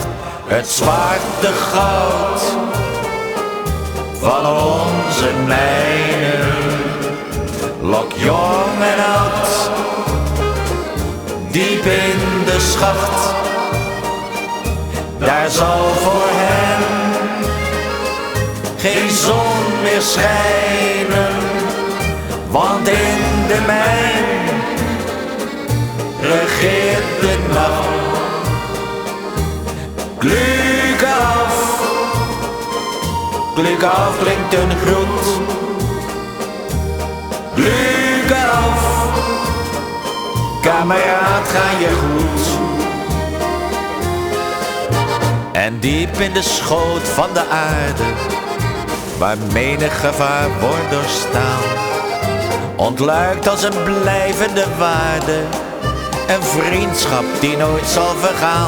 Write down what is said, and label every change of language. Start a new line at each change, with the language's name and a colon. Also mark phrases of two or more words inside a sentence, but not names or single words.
Dutch: Het zwarte goud van onze mijnen, lok jong en oud, diep in de schacht. Daar zal voor hen geen zon meer schijnen, want in de mijn regeert de nacht.
German: Glück auf, Glück auf
Dutch: klinkt een groet.
German: Glück auf,
Dutch: kameraad, ga je goed. En diep in de schoot van de aarde, waar menig gevaar wordt doorstaan, ontluikt als een blijvende waarde een vriendschap die nooit zal vergaan.